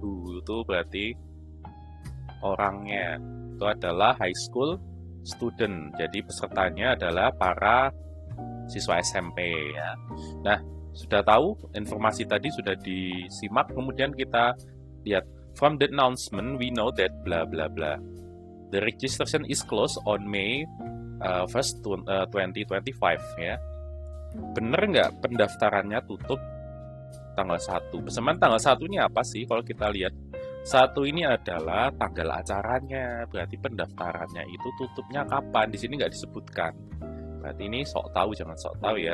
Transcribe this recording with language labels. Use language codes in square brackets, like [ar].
[id] Who itu berarti orangnya. Itu adalah [en] high school student. [id] Jadi pesertanya adalah para siswa SMP ya. Nah, sudah tahu informasi tadi sudah disimak. Kemudian kita lihat [en] from the announcement we know that bla bla bla. The registration is closed on May 1st 2025 ya. [id] Bener nggak pendaftarannya tutup tanggal 1? Bersamaan tanggal 1-nya apa sih kalau kita lihat? 1 ini adalah tanggal acaranya, berarti pendaftarannya itu tutupnya kapan? Di sini nggak disebutkan. Berarti ini sok tahu, jangan sok tahu ya.